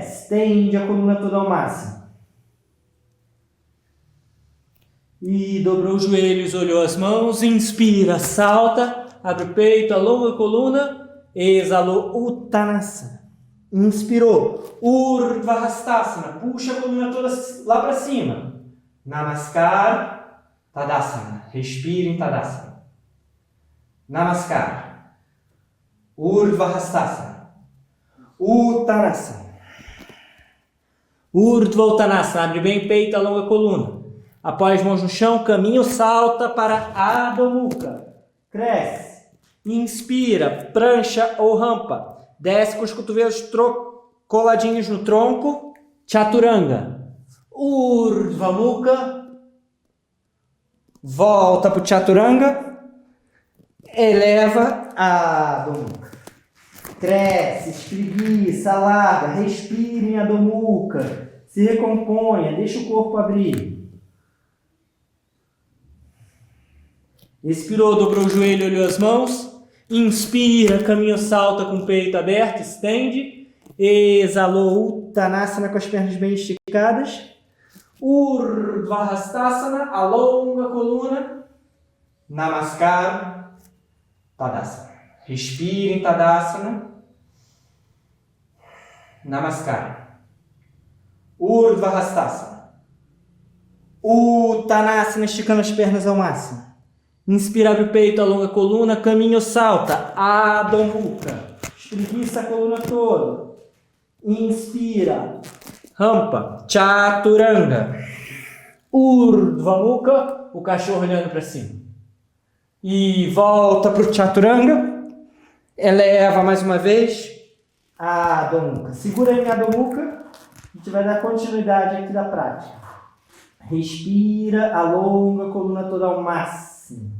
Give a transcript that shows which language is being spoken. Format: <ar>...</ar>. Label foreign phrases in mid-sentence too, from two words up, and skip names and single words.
<pt>Estende a coluna toda ao máximo. E dobrou os joelhos, olhou as mãos. Inspira, salta. Abre o peito, alonga a coluna. Exalou, Uttanasana. Inspirou, Urdhva Hastasana. Puxa a coluna toda lá para cima. Namaskar, Tadasana. Respire em Tadasana. Namaskar. Urdhva Hastasana. Uttanasana. Urdhva Uttanasana. Abre bem o peito, alonga a coluna. Apoia as mãos no chão, caminho, salta para Adho Mukha. Cresce. Inspira, prancha ou rampa. Desce com os cotovelos coladinhos no tronco. Chaturanga. Urdhva Mukha. Volta para o Chaturanga. Eleva Adho Mukha. Cresce, espreguiça, alarga, respira em Adho Mukha. Se recomponha, deixa o corpo abrir. Expirou, dobrou o joelho, olhou as mãos. Inspira, caminho, salta com o peito aberto, estende. Exalou, Uttanasana com as pernas bem esticadas. Urdhva Hastasana, alonga a coluna. Namaskar, Tadasana. Respira em Tadasana. Namaskar. Urdhva Hastasana. Uttanasana, esticando as pernas ao máximo. Inspira, abre o peito, alonga a coluna, caminha ou salta. Adho Mukha. Espreguiça a coluna toda. Inspira. Rampa. Chaturanga. Urdhva Mukha. O cachorro olhando para cima. E volta para o Chaturanga. Eleva mais uma vez. Adho Mukha. Segura em Adho Mukha. A gente vai dar continuidade aqui da prática. Respira, alonga a coluna toda ao máximo.</pt>